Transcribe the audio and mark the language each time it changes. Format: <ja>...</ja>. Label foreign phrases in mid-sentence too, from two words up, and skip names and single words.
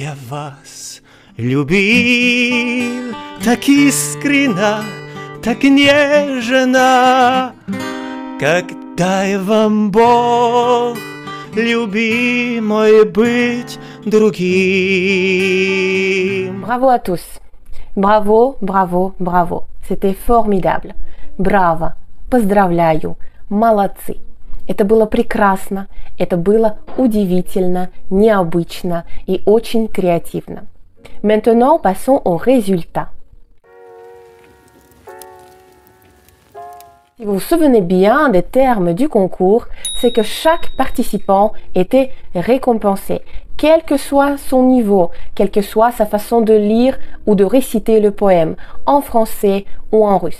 <ru>вас любил так искренно, так нежно, как дай вам Бог, любимой, быть другим.</ru> <fr>Bravo à tous. Bravo, bravo, bravo. C'était formidable.</fr> <ru>Браво. Поздравляю. Молодцы. Это было прекрасно, это было удивительно, необычно и очень креативно.</ru> <fr>Maintenant, passons aux résultats. Si vous vous souvenez bien des termes du concours, c'est que chaque participant était récompensé, quel que soit son niveau, quelle que soit sa façon de lire ou de réciter le poème, en français ou en russe.</fr>